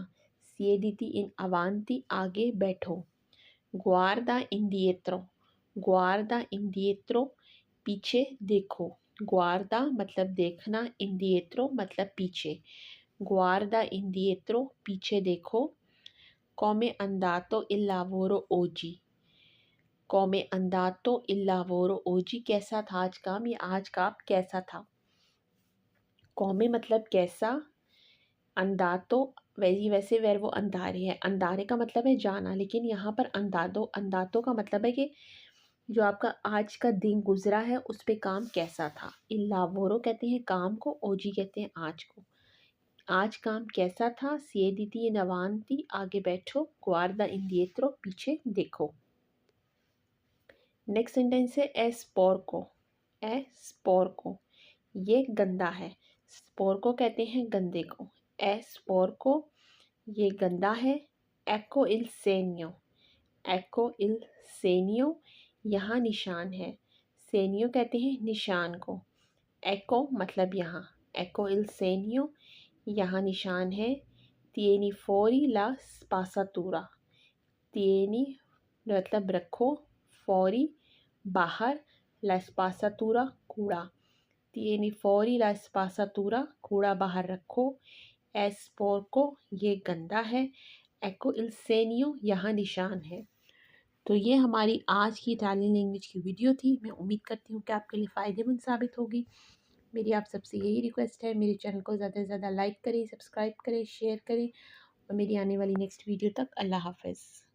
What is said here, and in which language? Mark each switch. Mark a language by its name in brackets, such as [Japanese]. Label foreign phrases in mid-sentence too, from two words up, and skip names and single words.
[Italian] siediti in avanti [Hindi] आगे बैठो। [Italian] guarda indietro, guarda indietro [Hindi] पीछे देखो। गुआर्दा मतलब देखना, इंडिएत्रो मतलब पीछे। [Italian] guarda indietro [Hindi] पीछे देखो। [Italian] come andato il lavoro oggi, come andato il lavoro oggi [Hindi] कैसा था आज काम, या आज काम कैसा था। come मतलब कैसा, अंदातो वैसे वो अंधारे है, अंधारे का मतलब है जाना, लेकिन यहाँ पर अंदातो का मतलब है कि जो आपका आज का दिन गुजरा है उस पे काम कैसा था। [Italian] il lavoro [Hindi] कहते हैं काम को, ओजी कहते हैं आज को। आज काम कैसा था। [Italian] siediti in avanti [Hindi] आगे बैठो। [Italian] guarda indietro [Hindi] पीछे देखो। [English] next sentence [Hindi] है एस्पोर्को। एस्पोर्को ये गंदा है। स्पोर्को कहते हैं गंदे को। एस्पोर्को ये गंदा है। [Italian] ecco il segno, ecco il segno [Hindi] यहाँ निशान है। सेनियो कहते हैं निशान को। ecco मतलब यहाँ। [Italian] ecco il segno [Hindi] यहाँ निशान है। [Italian] tieni fuori la spazzatura, tieni [Hindi] मतलब रखो, [Italian] fuori बाहर, la spazzatura कूड़ा। tieni fuori la spazzatura [Hindi] कूड़ा बाहर रखो। esporco ये गंदा है। [Italian] ecco il segno [Hindi] यहाँ निशान है। तो ये हमारी आज की [English] Italian language [Hindi] की वीडियो थी। मैं उम्मीद करती हूँ कि आपके लिए फ़ायदेमंद साबित होगी। मेरी आप सबसे यही रिक्वेस्ट है, मेरे चैनल को ज़्यादा से ज़्यादा लाइक करें, सब्सक्राइब करें, शेयर करें, और मेरी आने वाली [English] next video [Hindi] तक अल्लाह हाफ़िज़।